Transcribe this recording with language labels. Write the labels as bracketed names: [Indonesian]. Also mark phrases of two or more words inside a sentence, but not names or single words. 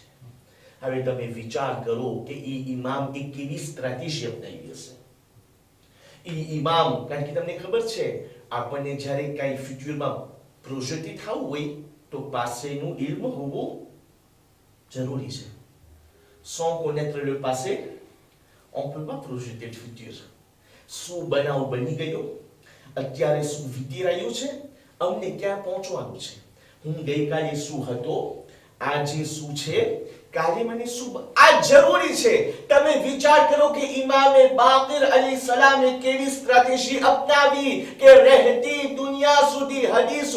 [Gujarati] હવે તમે વિચાર કરો કે ઈ ઇમામ એક કેવી સ્ટ્રેટેજી અપનાવી હશે. ઈ ઇમામ કારણ કે તમને ખબર છે આપણને જ્યારે કઈ ફ્યુચરમાં પ્રોજેક્ટ થવું હોય તો પાસેનું ઇલ્મ હોવું જરૂરી છે. [French] Sans connaître le passé, on ne peut pas projeter le futur. [Gujarati] શું બનાવ બની ગયો, અત્યારે શું વીતી રહ્યું છે, અમને ક્યાં પહોંચવાનું છે. હું ગઈકાલે શું હતો, આજે શું છે, કાલે મને શું આ જરૂરી છે. તમે વિચાર કરો કે ઇમામે બાકિર અલૈહિસ્સલામે કેવી સ્ટ્રેટેજી અપનાવી કે રહેતી દુનિયા સુધી હદીસો.